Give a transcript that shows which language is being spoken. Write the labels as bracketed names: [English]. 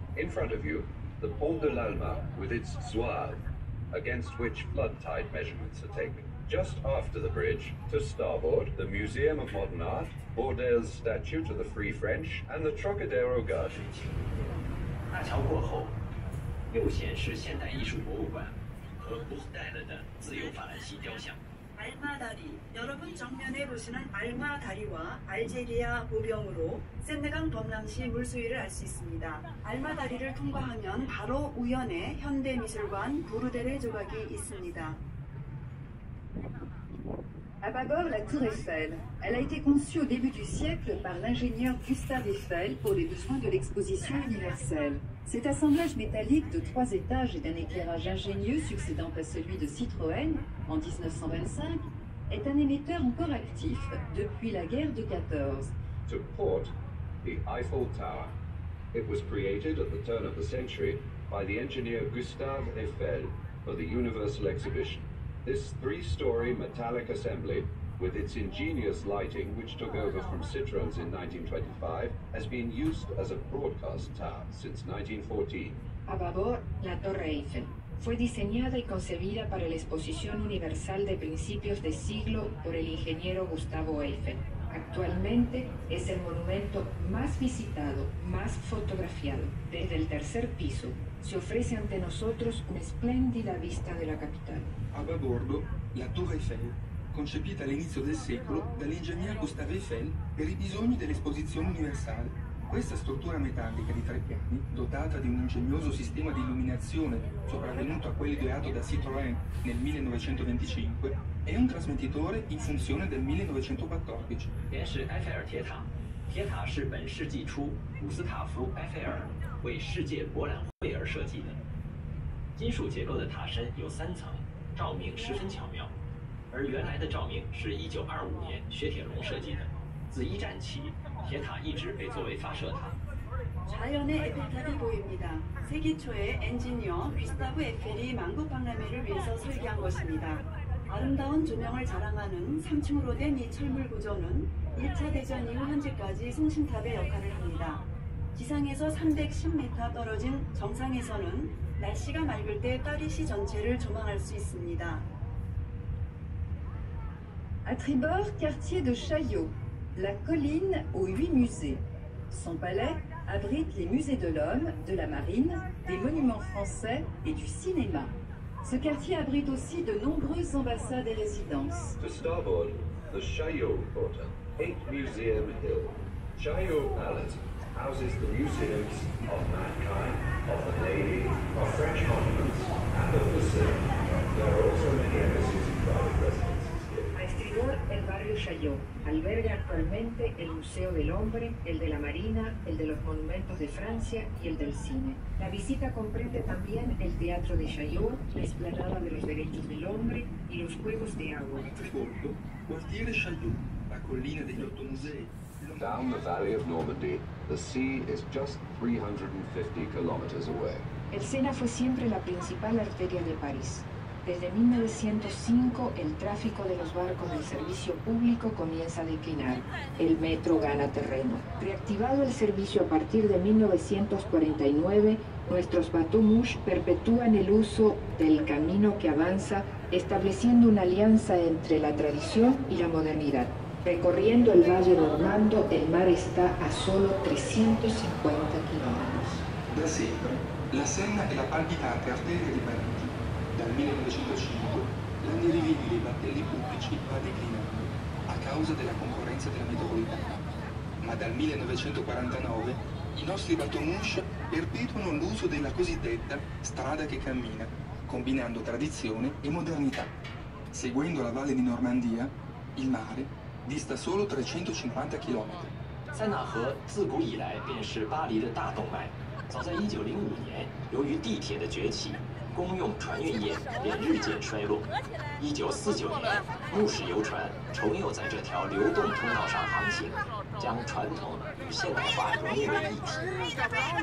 [English] In front of you, the Pont de l'Alma with its zouave, against which flood tide measurements are taken. Just after the bridge, to starboard, the Museum of Modern Art, Bourdelle's statue to the Free French, and the Trocadero Garden. [Chinese] 大桥过后，右前是现代艺术博物馆和Bourdelle的自由法兰西雕像。 [Korean] 알마다리. 여러분 정면에 보시는 알마다리와 알제리아 보병으로 세네강 범람시 물수위를 알 수 있습니다. 알마다리를 통과하면 바로 우연에 현대미술관 보르델의 조각이 있습니다. [French] À bâbord, la tour Eiffel. Elle a été conçue au début du siècle par l'ingénieur Gustave Eiffel pour les besoins de l'exposition universelle. Cet assemblage métallique de 3 étages et d'un éclairage ingénieux succédant à celui de Citroën en 1925 est un émetteur encore actif depuis la guerre de 14. [English] To port, the Eiffel Tower. It was created at the turn of the century by the engineer Gustave Eiffel for the Universal Exhibition. This 3-story metallic assembly, with its ingenious lighting which took over from Citroën's in 1925, has been used as a broadcast tower since 1914. [Spanish] A babor, la Torre Eiffel. Fue diseñada y concebida para la Exposición Universal de principios de siglo por el ingeniero Gustavo Eiffel. Actualmente es el monumento más visitado, más fotografiado. Desde el tercer piso se ofrece ante nosotros una espléndida vista de la capital. [Italian] A babordo, la Tour Eiffel, concepita all'inizio del secolo dall'ingegner Gustave Eiffel per i bisogni dell'Esposizione Universale. Questa struttura metallica di 3 piani, dotata di un ingegnoso sistema di illuminazione sopravvenuto a quello ideato da Citroën nel 1925, è un trasmettitore in funzione del 1914. [Chinese] 便是埃菲尔铁塔，铁塔是本世纪初古斯塔夫·埃菲尔为世界博览会而设计的。金属结构的塔身有3层，照明十分巧妙。而原来的照明是1925年雪铁龙设计的。自1战起，铁塔一直被作为发射塔。 [Korean] 좌연의 에펠탑이 보입니다. 세기 초에 엔지니어 귀스타브 에펠이 만국 박람회를 위해서 설계한 것입니다. 아름다운 조명을 자랑하는 3층으로 된 이 철물 구조는 1차 대전 이후 현재까지 송신탑의 역할을 합니다. 지상에서 310m 떨어진 정상에서는 날씨가 맑을 때 파리시 전체를 조망할 수 있습니다. [French] À tribord, quartier de Chaillot, la colline aux 8 musées. Son palais abrite les musées de l'homme, de la marine, des monuments français et du cinéma. Ce quartier abrite aussi de nombreuses ambassades et résidences. [English] To starboard, the Chaillot Quarter, 8 Museum Hill. Chaillot Palace houses the museums of mankind, of the Navy, of French monuments, and of the cinema. There are also many embassies and private residences here. [Spanish] A estribor, el barrio Chaillot alberga actualmente el Museo del Hombre, el de la Marina, el de los Monumentos de Francia y el del Cine. La visita comprende también el Teatro de Chaillot, la Explanada de los Derechos del Hombre y los Juegos de Agua. [Italian] A tribordo, quartiere Chaillot, la collina degli 8 musei. [English] Down the valley of Normandy, the sea is just 350 kilometers away. [Spanish] El Sena fue siempre la principal arteria de París. Desde 1905 el tráfico de los barcos del servicio público comienza a declinar. El metro gana terreno. Reactivado el servicio a partir de 1949, nuestros bateaux-mouches perpetúan el uso del camino que avanza, estableciendo una alianza entre la tradición y la modernidad. Recorriendo el Valle Normando, el mar está a solo 350 kilómetros. [Italian] Da sempre, la Senna è la palpitante arteria di Parigi. Dal 1905 l'andiriviglio dei battelli pubblici va declinando a causa della concorrenza della metropolitana. Ma dal 1949 i nostri bateaux-mouches perpetuano l'uso della cosiddetta strada che cammina, combinando tradizione e modernità. Seguendo la valle di Normandia, il mare dista solo 350 km. [Chinese] 塞纳河自古以来便是巴黎的大动脉。早在1905年，由于地铁的崛起，公用船运业便日渐衰落。 1949年，木式游船重又在这条流动通道上航行，将传统与现代化融为一体。